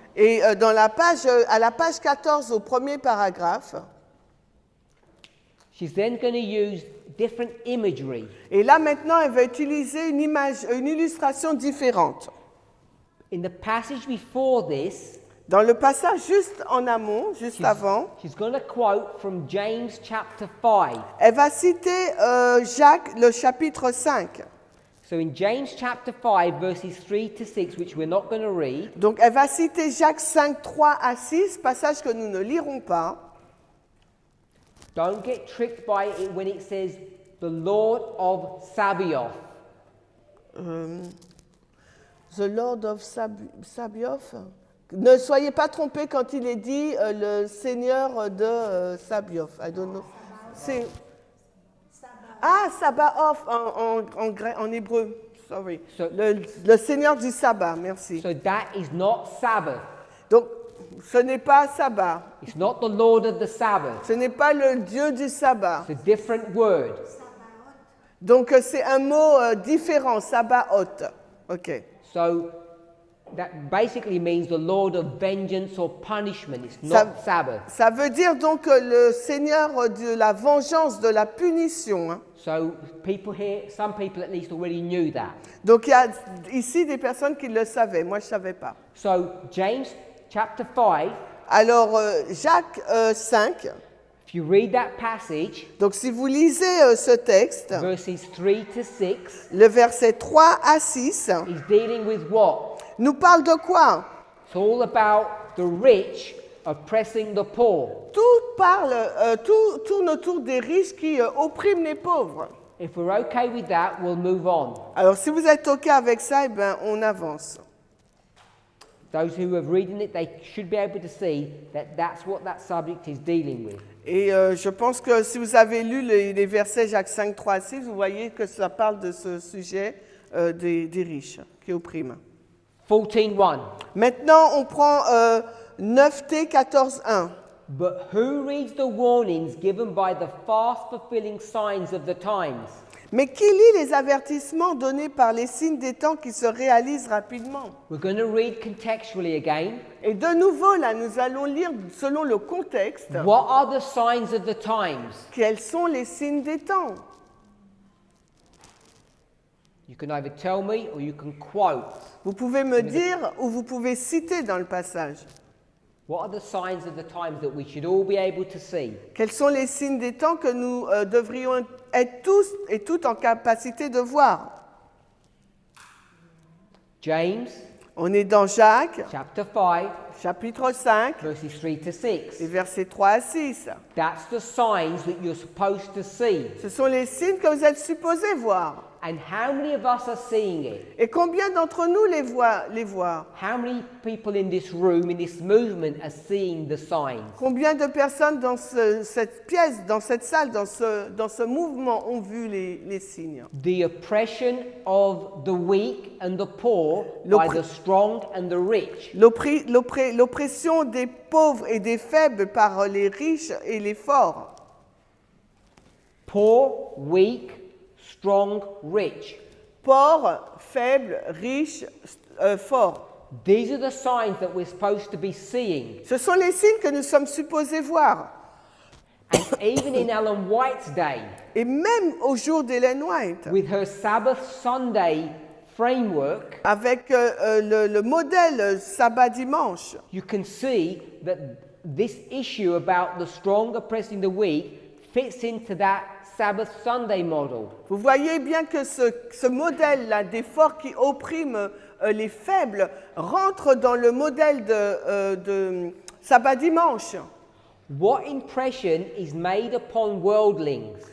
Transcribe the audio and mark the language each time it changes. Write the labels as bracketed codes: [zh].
[fr] et à la page 14 au premier paragraphe, [en] she's then going to use different imagery. [fr] et là maintenant elle va utiliser une illustration différente. [en] In the passage before this, [fr] Dans le passage juste en amont, juste avant, [en] she's going to quote from James chapter 5. [fr] elle va citer Jacques, le chapitre 5. [en] So in James chapter 5, verses 3 to 6, which we're not going to read, [fr] Donc elle va citer Jacques 5, 3 à 6, passage que nous ne lirons pas. [en] don't get tricked by it when it says the Lord of Sabaoth. The Lord of Sabaoth. [fr] Ne soyez pas trompés quand il est dit le Seigneur de Sabaoth. [en] I don't know. [fr] C'est Sabaoth en hébreu. [en] Sorry. So- [fr] Le Seigneur du sabbat. Merci. [en] So that is not Sabbath. [fr] Donc ce n'est pas sabbat. [en] It's not the Lord of the Sabbath. [fr] Ce n'est pas le Dieu du sabbat. [en] It's a different word. [fr] Donc c'est un mot différent, Sabaoth. [en] Ok. So that basically means the Lord of vengeance or punishment. It's [fr] Ça- [en] not Sabbath. [fr] Ça veut dire donc le Seigneur de la vengeance, de la punition. Hein. [en] So people here, some people at least already knew that. [fr] Donc il y a ici des personnes qui le savaient, moi je ne savais pas. [en] So James chapter 5, [fr] Alors Jacques 5, [en] if you read that passage, [fr] donc si vous lisez ce texte, [en] verses 3 to 6, [fr] le verset 3 à 6, [en] is dealing with what? [fr] nous parle de quoi? [en] It's all about the rich oppressing the poor. [fr] Tout tourne autour des riches qui oppriment les pauvres. [en] If we're okay with that, we'll move on. [fr] Alors si vous êtes OK avec ça, eh ben, on avance. [en] Those who are reading it, they should be able to see that that's what that subject is dealing with. [fr] Et je pense que si vous avez lu les versets Jacques 5, 3 à 6, vous voyez que ça parle de ce sujet des riches qui oppriment. [en] 14:1. [fr] Maintenant, on prend 9T 14.1. [en] But who reads the warnings given by the fast-fulfilling signs of the times? [fr] Mais qui lit les avertissements donnés par les signes des temps qui se réalisent rapidement? [en] We're going to read contextually again. [fr] Et de nouveau, là, nous allons lire selon le contexte [en] What are the signs of the times? [fr] quels sont les signes des temps. [en] You can either tell me or you can quote. [fr] Vous pouvez me dire ou vous pouvez citer dans le passage. [en] What are the signs of the times that we should all be able to see? [fr] Quels sont les signes des temps que nous devrions être tous et toutes en capacité de voir? [en] James [fr] On est dans Jacques, [en] chapter 5, [fr] chapitre 5, [en] verses 3 to 6. [fr] et versets 3 à 6. [en] That's the signs that you're supposed to see. [fr] Ce sont les signes que vous êtes supposés voir. [en] And how many of us are seeing it? [fr] Et combien d'entre nous les voient? [en] How many people in this room, in this movement, are seeing the signs? [fr] Combien de personnes dans cette pièce, dans cette salle, dans ce mouvement ont vu les signes? [en] The oppression of the weak and the poor by the strong and the rich. [fr] L'oppression des pauvres et des faibles par les riches et les forts. [en] Poor, weak, strong, rich. [fr] Pauvres, faibles, riches, forts. [en] These are the signs that we're supposed to be seeing. [fr] Ce sont les signes que nous sommes supposés voir. [en] And even in Ellen White's day, [fr] Et même au jour d'Ellen White, [en] with her Sabbath Sunday framework, [fr] avec le modèle sabbat-dimanche, [en] you can see that this issue about the strong oppressing the weak fits into that Sabbath Sunday model. [fr] vous voyez bien que ce modèle-là des forts qui oppriment les faibles rentrent dans le modèle de sabbat dimanche. [en] What impression is made upon worldlings